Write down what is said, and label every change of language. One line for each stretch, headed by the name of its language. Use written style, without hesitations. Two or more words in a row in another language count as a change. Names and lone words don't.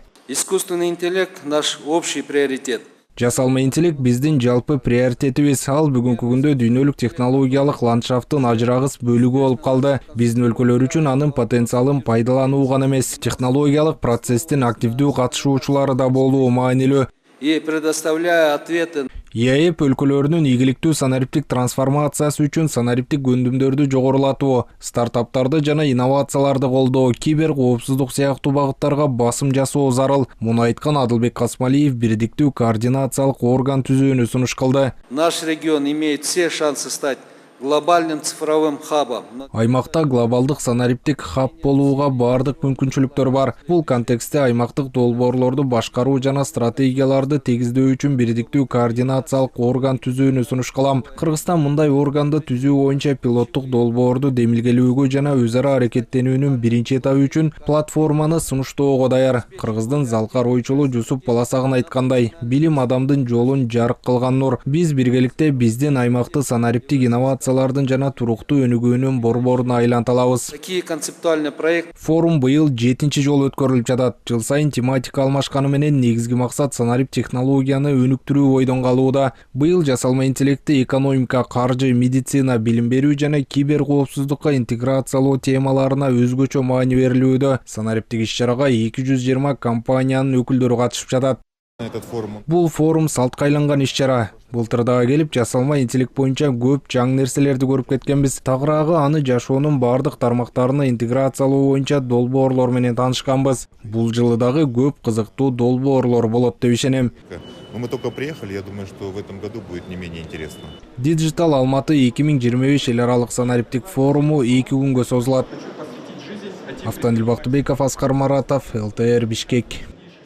Russian: Искусственный интеллект – наш общий приоритет.
Kyrgyz: Жасалма интеллект биздин жалпы приоритетибиз. Ал бүгүнкү күндө дүйнөлүк технологиялык ландшафттын ажырагыс бөлүгү болуп калды. Биздин өлкөлөр үчүн анын потенциалын пайдалануу гана эмес, технологиялык процесстин активдүү катышуучулары да болуу маанилүү.
Russian: И предоставляя ответы
Kyrgyz: ЕАЭП өлкөлөрүнүн ийгиликтүү санариптик трансформациясы үчүн санариптик өндүмдөрдү жогорулатуу, стартаптарды жана инновацияларды колдоо, кибер коопсуздук сыяктуу багыттарга басым жасоо зарыл. Муну айткан Адылбек Касмалиев бирдиктүү координациялык орган түзүүнү сунуш кылды.
Russian: наш регион имеет все шансы стать глобальным цифровым хабом.
Kyrgyz: Аймакта глобалдык санариптик хаб болууга баардык мүмкүнчүлүктөр бар. Бул контекстте аймактык долбоорлорду башкаруу жана стратегияларды тегиздөө үчүн бирдиктүү координациялык орган түзүүнү сунуш кылам. Кыргызстан мындай органды түзүү боюнча пилоттук долбоорду демилгелүүгө жана өз ара аракеттенүүнүн биринчи этабы үчүн платформаны сунуштоого даяр. Кыргыздын залкар ойчулу Жусуп Баласагын айткандай, билим адамдын жолун жарык кылган нур. Биз биргеликте биздин аймакты санариптик инновациялардын жана туруктуу өнүгүүнүн борборуна айланталабыз.
Russian: Такие концептуальные проекты
Kyrgyz: Форум быйыл 7-чи жолу өткөрүлүп жатат. Жыл сайын тематика алмашканы менен негизги максат санарип технологияны өнүктүрүү ойдон калууда. Быйыл жасалма интеллекти экономика, каржы, медицина, билим берүү жана кибер коопсуздукка интеграциялоо темаларына өзгөчө маани берилүүдө. Санариптик иш-чарага 220 компаниянын өкүлдөрү катышып жатат. Бул форум салткайланган иш-чара. Былтырдагы келип жасалма интеллект боюнча көп жаңы нерселерди көрүп кеткенбиз. Тагыраагы аны жашоонун бардык тармактарына интеграциялоо боюнча долбоорлор менен таанышканбыз. Бул жылы дагы көп кызыктуу долбоорлор болот деп ишенем.
Russian: Мы только приехали, я думаю, что в этом году будет не менее интересно.
Kyrgyz: Digital Алматы 2025 эл аралык санариптик форуму 2 күнгө созулат. Автандил Бактыбеков, Аскар Маратов, ЛТР Бишкек.